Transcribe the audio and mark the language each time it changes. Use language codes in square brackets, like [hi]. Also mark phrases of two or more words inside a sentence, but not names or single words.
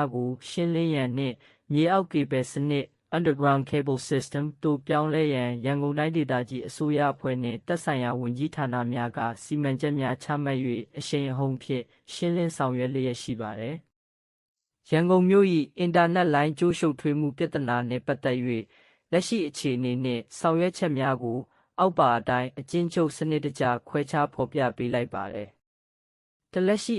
[my] ကိုရှင်းလင်းရန်နှင့်မြေအောက်ကေဘယ်စနစ် [en] underground cable system [my] သို့ပြောင်းလဲရန်ရန်ကုန်တိုင်းဒေသကြီးအစိုးရအဖွဲ့နှင့်သက်ဆိုင်ရာဝန်ကြီးဌာနများကစီမံချက်များချမှတ်၍အရှိန်အဟုန်ဖြင့်ရှင်းလင်းဆောင်ရွက်လျက်ရှိပါသည်ရန်ကုန်မြို့၏အင်တာနက်လိုင်းကျိုးရှုပ်ထွေးမှုပြဿနာနှင့်ပတ်သက်၍လက်ရှိအခြေအနေနှင့်ဆောင်ရွက်ချက်များကိုအောက်ပါအတိုင်းအကျဉ်းချုပ်စနစ်တကျခွဲခြားဖော်ပြပေးလိုက်ပါတယ်။လက်ရှိ